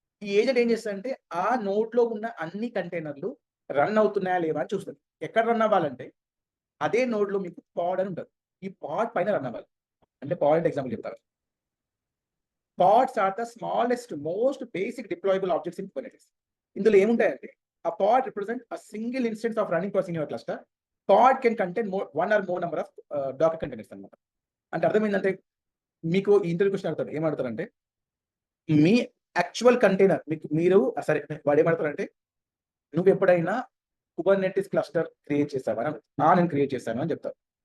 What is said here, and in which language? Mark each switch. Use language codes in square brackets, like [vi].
[te] ఈ ఏజెంట్ ఏం చేస్తుందంటే ఆ నోడ్ లో ఉన్న అన్ని కంటైనర్లు రన్ అవుతున్నాయా లేవా అని చూస్తుంది. ఎక్కడ రన్ అవ్వాలంటే అదే నోడ్ లో మీకు పాడ్ అని ఉంటుంది. ఈ పాడ్ పైన రన్ అవ్వాలి. అంటే పాడ్ అంటే ఎగ్జాంపుల్ చెప్తాను. [en] Pods are the smallest most basic deployable objects in Kubernetes. [te] ఇందులో ఏముంటాయంటే [en] a pod represent a single instance of running process in your cluster. Pod can contain one or more number of Docker containers [te] అన్నమాట. అంటే అర్థం ఏంటంటే మీకు interview question అడుగుతారు, ఏమడుగుతారంటే మీ actual container మీరు సరే వాడు ఏమడతారంటే నువ్వు ఎప్పుడైనా కుబర్నెటిస్ క్లస్టర్ క్రియేట్ చేస్తావా? నేను క్రియేట్ చేస్తాను అని చెప్తావు.